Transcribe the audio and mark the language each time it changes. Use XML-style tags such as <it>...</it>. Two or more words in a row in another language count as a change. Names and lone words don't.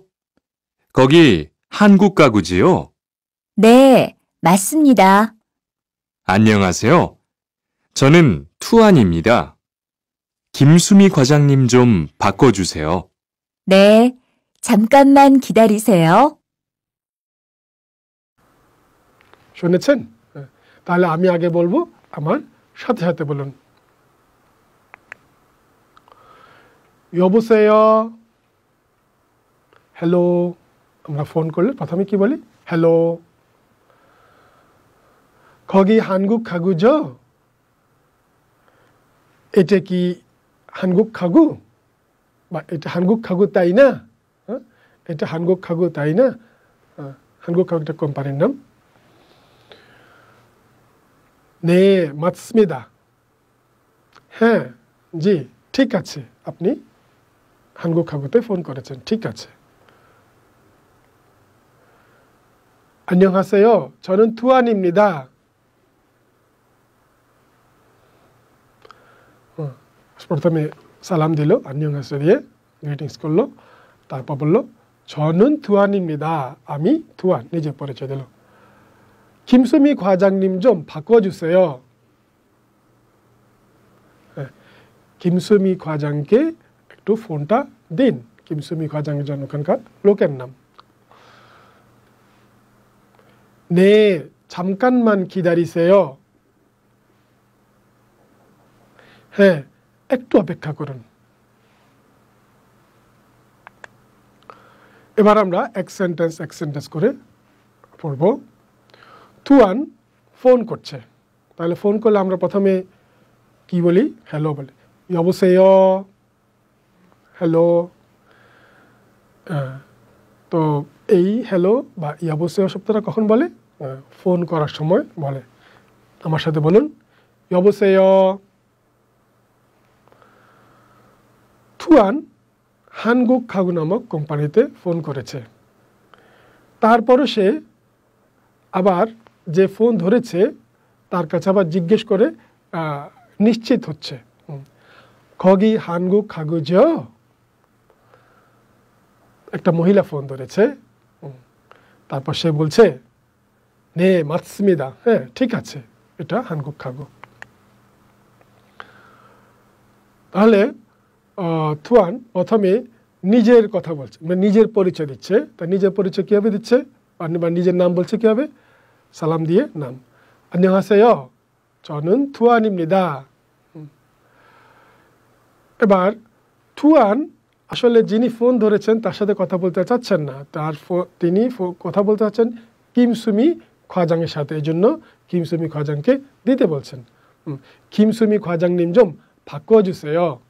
<ko>거기 한국 가구지요? 네, 맞습니다. 안녕하세요. 저는 투안입니다. 김수미 과장님 좀 바꿔주세요. 네, 잠깐만 기다리세요.</ko> <bn>শুনেছেন? তাহলে আমি আগে বলবো, আমার সাথে সাথে বলুন।</bn> <ko>여보세요, হ্যালো।</ko> <bn>আমরা ফোন করলে প্রথমে কি বলি? হ্যালো।</bn> <ko>거기 한국 가구죠?</ko> <bn>এটা কি 한국 가구? বা এটা 한국 가구 তাই না? এটা 한국 가구 তাই না? 한국 가구 একটা কোম্পানির নাম।</bn> <ko>네, 맞습니다.</ko> <bn>হ্যাঁ, জি, ঠিক আছে, আপনি 한국 가구তে ফোন করেছেন, ঠিক আছে।</bn> <ko>안녕하세요. 저는 투안입니다.</ko> <bn>প্রথমে সালাম দিল, 안녕하세요 দিয়ে গ্রিটিংস করলো, তারপর বলল</bn> <ko>저는 투안입니다.</ko> <bn>আমি 투안, নিজে পরিচয় দিল।</bn> <ko>김수미 과장님 좀 바꿔주세요.</ko> <bn>김수미 과장께 একটু ফোনটা দিন। 김수미 과장의 জন্য ওখানকার লোকের নাম।</bn> <ko>네, 잠깐만 기다리세요.</ko> <bn>হ্যাঁ, একটু অপেক্ষা করুন। এবার আমরা এক সেন্টেন্স করে পড়ব। তুয়ান ফোন করছে, তাহলে ফোন করলে আমরা প্রথমে কি বলি? হ্যালো বলি। 여보세요, হ্যালো। তো এই হ্যালো বা 여보세요 শব্দটা কখন বলে? ফোন করার সময় বলে। আমার সাথে বলুন,</bn> <ko>여보세요।</ko> <bn>তুয়ান 한국 가구 নামক কোম্পানিতে ফোন করেছে। তারপরও সে আবার যে ফোন ধরেছে তার কাছে আবার জিজ্ঞেস করে নিশ্চিত হচ্ছে,</bn> <ko>거기 한국 가구죠?</ko> <bn>একটা মহিলা ফোন ধরেছে, তারপর সে বলছে</bn> <ko>네 맞습니다.</ko> <bn>হ্যাঁ ঠিক আছে, এটা 한국하고। তাহলে থুয়ান প্রথমে নিজের কথা বলছে, মানে নিজের পরিচয় দিচ্ছে। তা নিজের পরিচয় কীভাবে দিচ্ছে, বা নিজের নাম বলছে কীভাবে, সালাম দিয়ে নাম।</bn> <ko>안녕하세요. 저는 투안입니다.</ko> <bn>এবার থুয়ান আসলে যিনি ফোন ধরেছেন তার সাথে কথা বলতে চাচ্ছেন না, তিনি কথা বলতে চাচ্ছেন 김수미 과장의 সাথে, এই জন্য 김수미 과장কে দিতে বলছেন।</bn> <ko>김수미 과장님 좀 바꿔주세요.</ko>